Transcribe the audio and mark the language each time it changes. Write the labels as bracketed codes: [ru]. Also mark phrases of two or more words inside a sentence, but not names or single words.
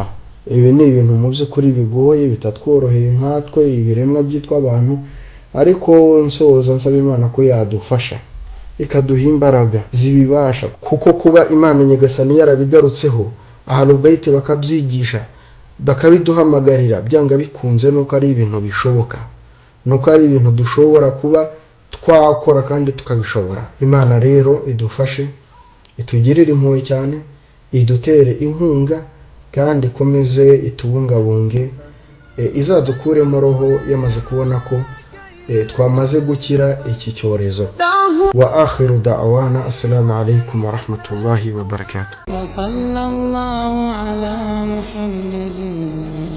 [rw] Ibi ni ibintu mu by'ukuri bigoye bitatworoheye nkatwe ibiremwa byitwa abantu, ariko nsoza nsaba Imana ko yadufasha ikaduha imbaraga zibibasha, kuko kuba Imana nyagasani yarabigarutseho Ahlul Bayt bakabyigisha bakabiduhamagarira, byanga bikunze nuko ari ibintu bishoboka, nuko ari ibintu dushobora kuba twakora kandi tukabishobora. Imana rero idufashe, itugirire impuhwe cyane, idutere inkunga kandi ikomeze itubungabunge, izadukuremo roho yamaze kubona ko twamaze gukira iki cyorezo. [ar] وآخر دعوانا، السلام عليكم ورحمة الله وبركاته. وصلى الله على محمد